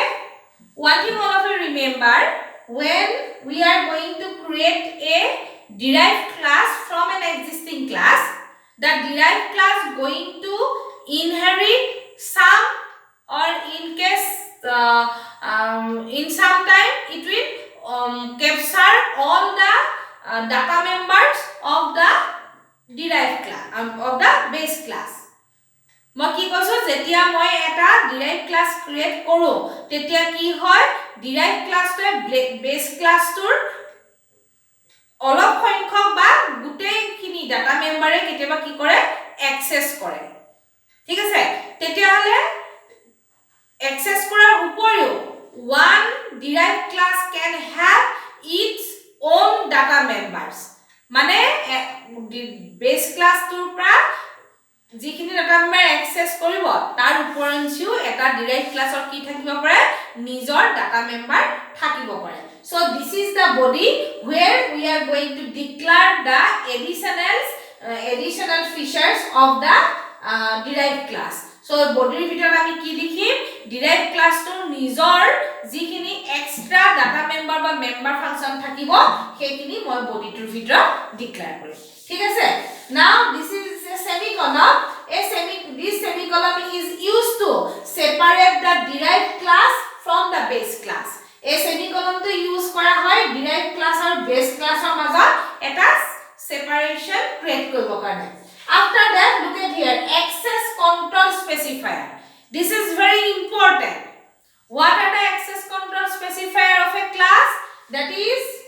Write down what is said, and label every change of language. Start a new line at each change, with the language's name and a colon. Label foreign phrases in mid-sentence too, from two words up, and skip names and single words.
English: One thing all of you remember, when we are going to create a derived class from an existing class, the derived class going to inherit some, or in case in some time it will capture all the data members of the derived class, of the base class.
Assamese: মই কি কৈছো যেতিয়া মই এটা
English: derive class create
Assamese: কৰো তেতিয়া কি হয় ডিৰাইভ ক্লাসটোৱে বেস ক্লাসটোৰ অলপ সংখ্যক বা গুটেইখিনি ডাটা মেম্বাৰে কেতিয়াবা কি কৰে অ্যাক্সেস কৰে ঠিক আছে তেতিয়া হলে অ্যাক্সেস কৰাৰ উপৰিও
English: one derived class can have its own data members
Assamese: মানে বেস ক্লাসটোৰ পৰা যিখিনি ডাটা মেম্বাৰ অ্যাক্সেস কৰিব তাৰ উপৰঞ্চিও এটা ডিৰাইভ ক্লাসৰ কি থাকিব পাৰে নিজৰ ডাটা মেম্বাৰ থাকিব পাৰে
English: so this is the body where we are going to declare the additional features of the derived class so body
Assamese: ভিতৰত আমি কি লিখিম
English: derived class টোৰ নিজৰ যিখিনি extra data
Assamese: মেম্বাৰ বা
English: member function
Assamese: থাকিব সেইখিনি মই body টোৰ ভিতৰত ডিক্লেয়াৰ কৰিম ঠিক আছে
English: now this is semicolon this semicolon is used to separate the derived class from the base class a semicolon to use
Assamese: কৰা হয়
English: derived class or base class or
Assamese: মাজৰ এটা
English: separation create
Assamese: কৰিব কাৰণে
English: after that look at here access control specifier this is very important what are the access control specifier of a class that is